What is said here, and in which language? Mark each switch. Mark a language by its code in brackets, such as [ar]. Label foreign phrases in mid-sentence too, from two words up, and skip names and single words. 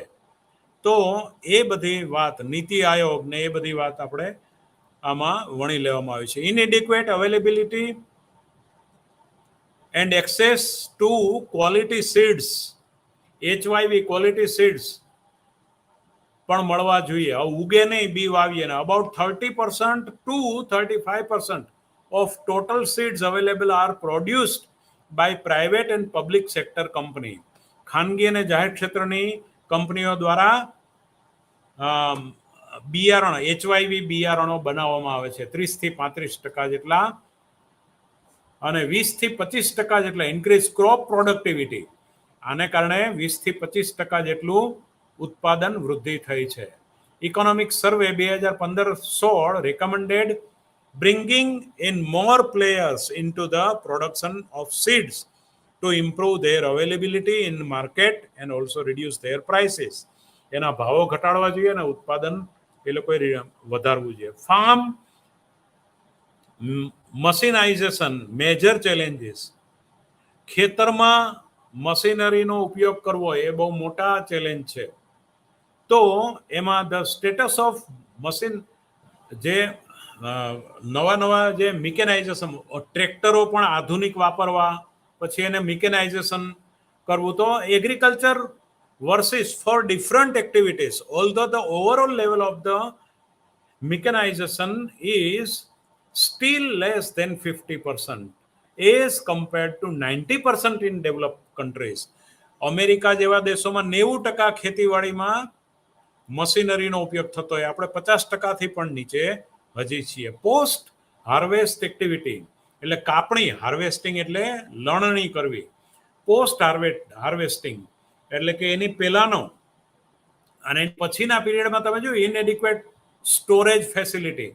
[gu] તો એ બધી વાત, નીતિ આયોગ ને એ બધી વાત આપણે આમાં વણી લેવામાં આવી છે. [en] Inadequate availability and access to quality seeds, HYV quality seeds [gu] પણ મળવા જોઈએ. ઉગે નહીં, બી વાવીએ ને. [en] અબાઉટ 30% to 35% of total seeds available are produced by private and public sector company. [gu] ખાનગી અને જાહેર ક્ષેત્રની કંપનીઓ દ્વારા બિયારણ, HYV બિયારણો બનાવવામાં આવે છે. 30% થી 35% જેટલા અને 20% થી 25% જેટલા [en] increase crop productivity. [gu] આને કારણે 20% થી 25% જેટલું ઉત્પાદન વૃદ્ધિ થઈ છે. [en] ઇકોનોમિક સર્વે 2015-16 recommended bringing in more players into the production of seeds to improve their availability in market and also reduce their prices. [gu] એના ભાવો ઘટાડવા જોઈએ અને ઉત્પાદન એ લોકોએ વધારવું જોઈએ. [en] Farm mechanization major challenges. [gu] ખેતરમાં મશીનરીનો ઉપયોગ કરવો એ બહુ મોટા ચેલેન્જ છે. તો એમાં [en] the status of machine, [gu] જે નવા જે મિકેનાઇઝેશન, ટ્રેક્ટરો પણ આધુનિક વાપરવા, પછી એને મિકેનાઇઝેશન કરવું. [en] તો agriculture versus for different activities, although the overall level of the mechanization is still less than 50% as compared to 90% in developed countries. [gu] અમેરિકા જેવા દેશોમાં 90% ખેતીવાડીમાં મશીનરીનો ઉપયોગ થતો હોય, આપણે 50%થી પણ નીચે હજી છીએ. [en] post harvest activity [gu] એટલે કાપણી, હાર્વેસ્ટિંગ એટલે લણણી કરવી. [en] post harvesting [gu] એટલે કે એની પહેલાનો અને પછીના પીરિયડમાં તમે જોયું [en] inadequate storage facility.